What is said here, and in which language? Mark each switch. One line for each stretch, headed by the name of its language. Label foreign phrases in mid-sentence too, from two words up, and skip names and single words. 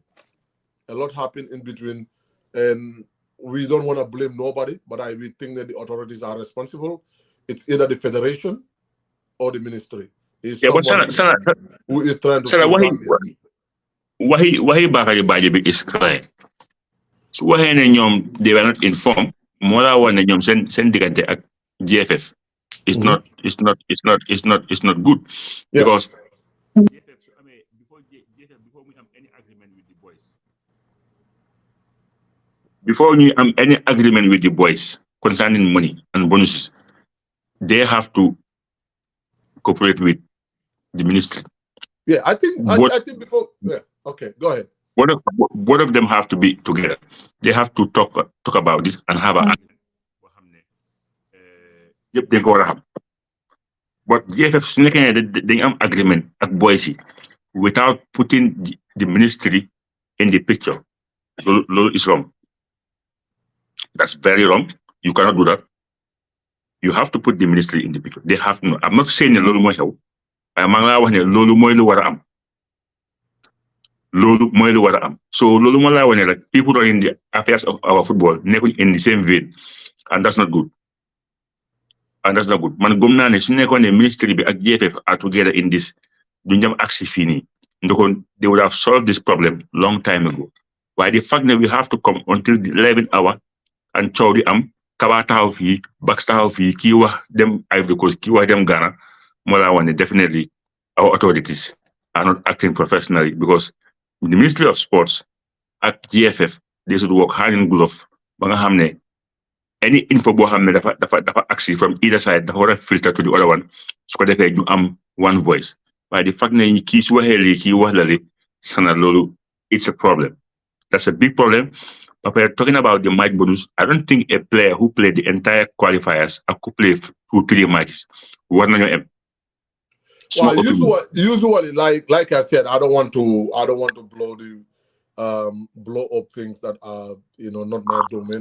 English: A lot happened in between, and we don't want to blame nobody, but we think that the authorities are responsible. It's either the federation or the ministry. It's Yeah, but who is trying to Sarah, fool Gambians. Wahi Bakary Badji is clear. So
Wolof: wahi ne ñoom
English: they were not informed.
Wolof: Moo laa wax ne ñoom seen diggante ak GFF
English: it's not good. Yeah. Because GFF
Wolof: su amee
English: before we have any agreement with the boys. Before we have any agreement with the boys concerning money and bonuses, they have to cooperate with the ministry. Yeah, I think before. Yeah, okay, go ahead. Both of them have to be together. They have to talk about this and have a. Yep, they go around. But GFF
Wolof: su nekkee ne dañ am
English: agreement
Wolof: ak boys yi
English: without putting the ministry in the picture, loolu is wrong. That's very wrong. You cannot do that. You have to put the ministry in the picture. They have to know. I'm not saying
Wolof: ne loolu mooy xew. waaye maa ngi laa wax ne loolu mooy lu war a am. Loolu mooy lu war a am.
English: So
Wolof: loolu moo laa wax ne
English: like people running the affairs of our football nekkuñ in the same vein, and that's not good.
Wolof: Man gëm naa ne su nekkoon ne ministry bi ak GFF
English: are together in this,
Wolof: duñ dem aksi fii nii.
English: Ndokoon they would have solved this problem long time ago. Why the fact that we have to come until the 11th hour and
Wolof: coow di am Kaba taxaw fii Bax taxaw fii kii wax dem Ivory Coast kii wax dem Ghana moo laa wax ne
English: definitely our authorities are not acting professionally, because the Ministry of Sports at GFF they should work hand in glove
Wolof: ba nga xam ne
English: any info
Wolof: boo xam ne dafa aksi
English: from either side
Wolof: dafa war a
English: filter to the other one
Wolof: su ko defee ñu am
English: one voice.
Wolof: Waaye
English: the fact
Wolof: ne kii su waxee lii kii wax la li sana loolu
English: it's a problem. That's a big problem. But we're talking about the match bonus. I don't think a player who played the entire qualifiers could play 2-3 matches. One on your M. Well, usually, like I said, I don't want to blow up things that are not my domain.